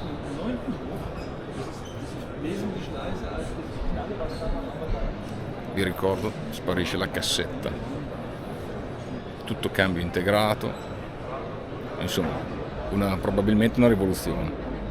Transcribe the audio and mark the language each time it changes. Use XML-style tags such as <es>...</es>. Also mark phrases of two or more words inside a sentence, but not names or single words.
<de>und 9. Buch, das ist wesentlich leiser als das Finale, was da noch.</de> <it>Vi ricordo, sparisce la cassetta, tutto cambio integrato, insomma, probabilmente una rivoluzione.</it>